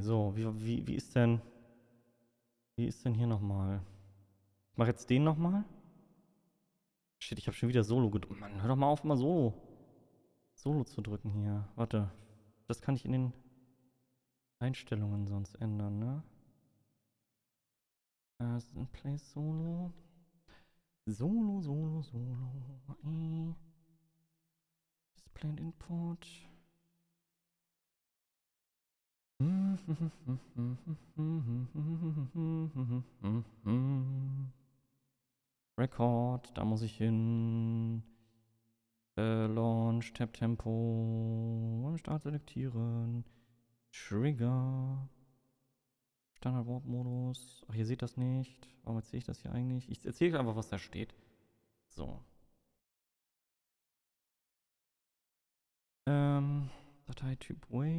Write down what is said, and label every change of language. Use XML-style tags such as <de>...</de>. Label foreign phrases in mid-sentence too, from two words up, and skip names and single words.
<de>So, wie ist denn hier nochmal? Ich mache jetzt den nochmal. Shit, ich habe schon wieder Solo gedrückt. Mann, hör doch mal auf, mal Solo zu drücken hier. Warte. Das kann ich in den Einstellungen sonst ändern, ne?</de> <en>Play Solo. Solo. Display and Input.</en> <de>Record, da muss ich hin.</de> <en>Launch, Tab Tempo.</en> <de>Start selektieren. Trigger. Standard Warp Modus. Ach, ihr seht das nicht. Warum erzähle ich das hier eigentlich? Ich erzähle einfach, was da steht. So. Dateityp Wave.</de>